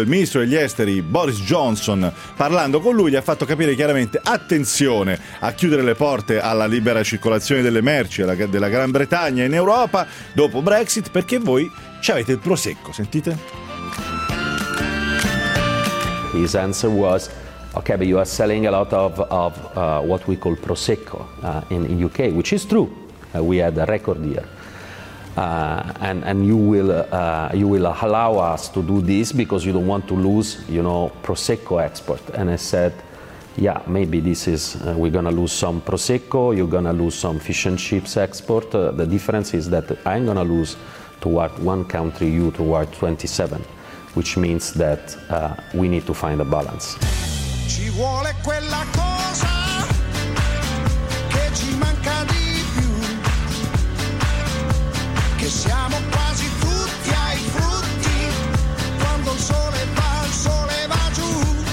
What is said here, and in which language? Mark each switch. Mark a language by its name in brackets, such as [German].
[Italian] Il ministro degli esteri Boris Johnson, parlando con lui, gli ha fatto capire chiaramente attenzione a chiudere le porte alla libera circolazione delle merci della Gran Bretagna in Europa dopo Brexit, perché voi ci avete il prosecco, sentite? [English] His answer was, okay, but you are selling a lot of what we call Prosecco in the UK, which is true. We had a record year. And you will allow us to do this because you don't want to lose, you know, Prosecco export. And I said, yeah, maybe this is, we're going to lose some Prosecco, you're going to lose some fish and chips export. The difference is that I'm going to lose toward one country, you toward 27. Which means that we need to find a balance. [Italian] Ci vuole quella cosa che ci manca di più, che siamo quasi tutti ai frutti quando il sole va giù.